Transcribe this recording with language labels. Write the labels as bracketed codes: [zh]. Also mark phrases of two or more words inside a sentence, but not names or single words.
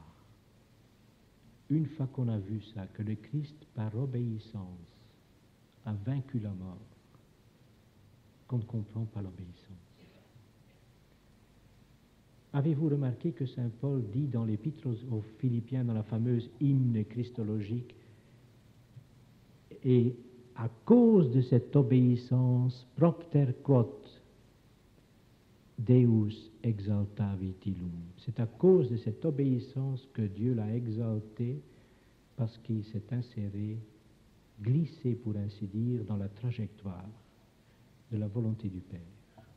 [fr] Une fois qu'on a vu ça, que le Christ par obéissance a vaincu la mort, qu'on ne comprend pas l'obéissance. Avez-vous remarqué que saint Paul dit dans l'Épître aux Philippiens, dans la fameuse hymne christologique, et à cause de cette obéissance, [la] propter quod, Deus exaltavit illum. [fr] C'est à cause de cette obéissance que Dieu l'a exalté, parce qu'il s'est inséré, glissé pour ainsi dire, dans la trajectoire de la volonté du Père.